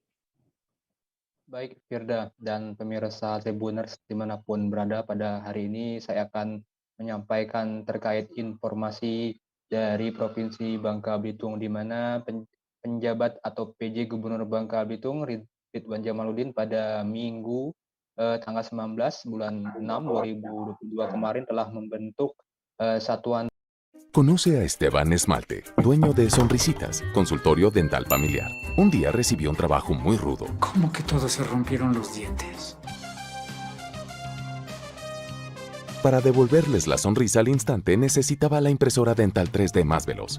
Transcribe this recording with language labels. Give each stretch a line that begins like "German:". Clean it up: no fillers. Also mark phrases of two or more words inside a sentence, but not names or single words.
Indonesian: Baik, Firda dan pemirsa Tribuners dimanapun berada, pada hari ini saya akan menyampaikan terkait informasi dari Provinsi Bangka Belitung, di mana penjabat atau PJ Gubernur Bangka Belitung Ridwan Jamaluddin pada Minggu tanggal 19 bulan 6 2022 kemarin telah membentuk satuan.
Spanish: Conoce a Esteban Esmalte, dueño de Sonrisitas, consultorio dental familiar. Un día recibió un trabajo muy rudo. ¿Cómo que todos se rompieron los dientes? Para devolverles la sonrisa al instante necesitaba la impresora dental 3D más veloz.